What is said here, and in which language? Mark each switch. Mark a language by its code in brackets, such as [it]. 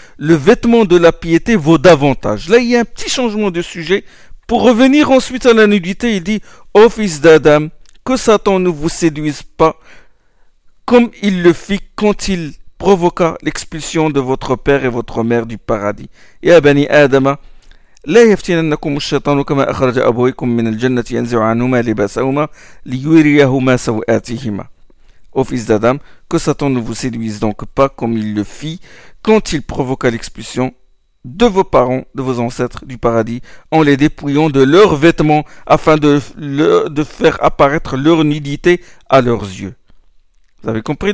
[fr] Le vêtement de la piété vaut davantage. Là, il y a un petit changement de sujet. Pour revenir ensuite à la nudité, il dit Ô fils d'Adam, que Satan ne vous séduise pas comme il le fit quand il provoqua l'expulsion de votre père et votre mère du paradis. [ar] Ya Bani Adama, لا يفتننكم الشيطان كما أخرج أبويكم من الجنة ينزع عنهما لباسهما ليريهما سوآتهما. [fr] Ô fils d'Adam, que Satan ne vous séduise donc pas comme il le fit quand il provoqua l'expulsion de vos parents, de vos ancêtres du paradis, en les dépouillant de leurs vêtements afin de faire apparaître leur nudité à leurs yeux. Vous avez compris?